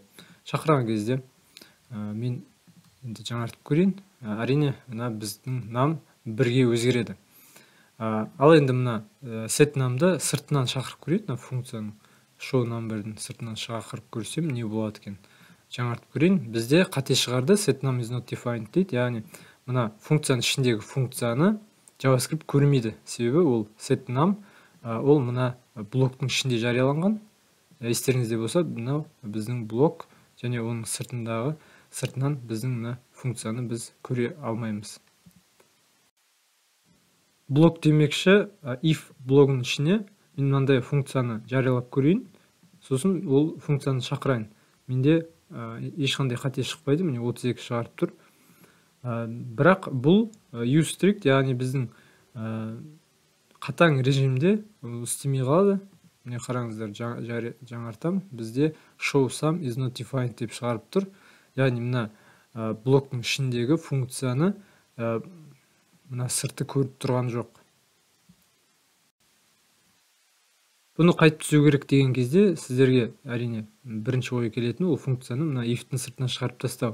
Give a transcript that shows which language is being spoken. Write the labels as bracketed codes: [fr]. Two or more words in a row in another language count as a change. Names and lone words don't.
[kk] Шақырған кезде мен енді жаңартып көрейін. Әрине, біздің num бірге өзгереді. Ал енді мына [en] set num'ды [kk] сыртынан шақырып көрейік, функцияның [en] show number'дің [kk] сыртынан шақырып көрсем, не болады екен? жаңартып көрейін. Бізде қате шығарды, [en] setNum is not defined [kk] дейді. Яғни мына функцияның ішіндегі функцияны JavaScript көрмейді. Себебі ол setNum ол мына блоктың ішінде жарияланған. Естеріңізде болса, мынау біздің блок және оның сыртынан біздің мына функцияны біз көре алмаймыз. Блок демекші, if блогының ішіне мен мынандай функцияны жариялап көрейін, сосын ол функцияны шақырайын. Менде ешқандай қате шықпайды, міне 32 шығарып тұр. Бірақ бұл [en] use strict, [kk] яғни біздің қатаң режимде істемей қалады. Міне қараңыздар, жаңартам, бізде [en] show sum is not defined [kk] деп шығарып тұр. Яғни мына блоктың ішіндегі функцияны мына сырты көріп тұрған жоқ. Бұны қайтып түзеу керек деген кезде сіздерге әрине бірінші ой келетін ол функцияны мына if-тің сыртынан шығарып тастау.